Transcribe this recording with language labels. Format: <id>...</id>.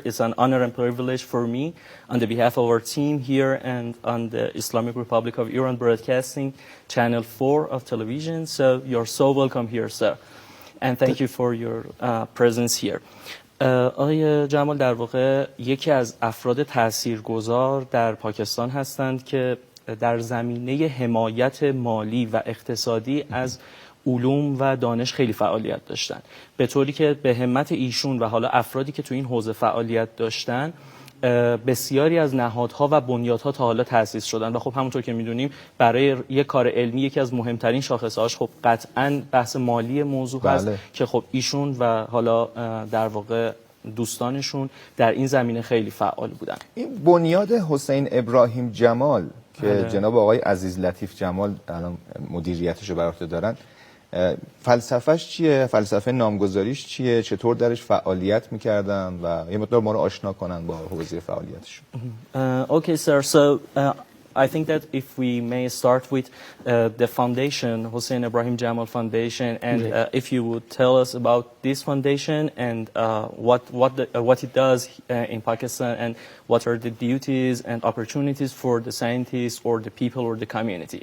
<en>It's an honor and privilege for me on the behalf of our team here and on the Islamic Republic of Iran Broadcasting Channel 4 of television. So you're so welcome here, sir. And thank you for your presence here.</en> <fa>آقای جمال در واقع یکی از افراد تاثیرگذار در پاکستان هستند که در زمینه حمایت مالی و اقتصادی از علوم و دانش خیلی فعالیت داشتن، به طوری که به همت ایشون و حالا افرادی که تو این حوزه فعالیت داشتن بسیاری از نهادها و بنیادها تا حالا تأسیس شدن. و خب همونطور که میدونیم برای یک کار علمی یکی از مهمترین شاخصه‌هاش خب قطعاً بحث مالی موضوع هست که خب ایشون و حالا در واقع دوستانشون در این زمینه خیلی فعال بودن. این بنیاد حسین ابراهیم جمال که جناب آقای عزیز لطیف جمال الان مدیریتش رو بر عهده دارن، فلسفهش چیه؟ فلسفه نامگذاریش چیه؟ چطور درش فعالیت میکردن و یه مقدار ما رو آشنا کنن با حوزه فعالیتشون.</fa> <en>Okay, sir. So I think that if we may start with the foundation, Hossein Ibrahim Jamal Foundation, and if you would tell us about this foundation and what it does in Pakistan and what are the duties and opportunities for the scientists or the people or the community.</en>